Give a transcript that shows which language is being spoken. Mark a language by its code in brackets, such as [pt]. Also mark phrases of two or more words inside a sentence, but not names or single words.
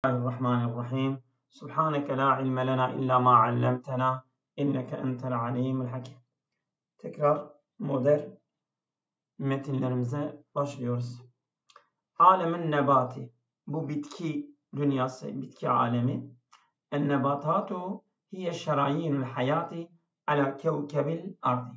[ar] الرحمن الرحيم سبحانك لا علم لنا إلا ما علمتنا إنك أنت العليم الحكيم. [tr] Tekrar modern metinlerimize başlıyoruz. Alemin nebati, bu bitki dünyası, bitki alemi. [ar] النباتات هي شرايين الحياة على كوكب الأرض.